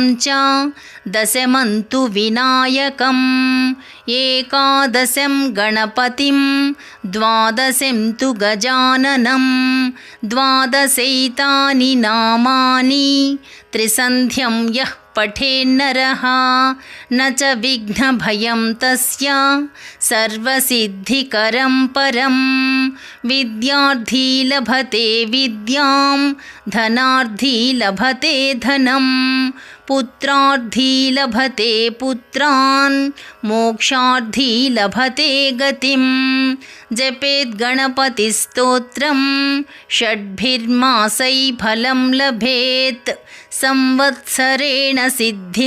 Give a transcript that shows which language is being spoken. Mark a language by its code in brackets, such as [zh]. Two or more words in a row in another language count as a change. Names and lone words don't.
[sa] చ దశమంతు వినాయకం ఏకాదశం గణపతిం ద్వాదశం తు గజాననం ద్వాదశైతాని నామాని త్రిసంధ్యం యః పఠేన్నరః న చ విఘ్నభయం తస్య సర్వసిద్ధికరం పరం విద్యార్థీ లభతే విద్యాం ధనార్థీ లభతే ధనం पुत्रार्थी लभते पुत्रान् मोक्षार्थी लभते गतिं जपेत् गणपतिस्तोत्रं षड्भिर्मासै फलं लभेत् संवत्सरेण सिद्धिं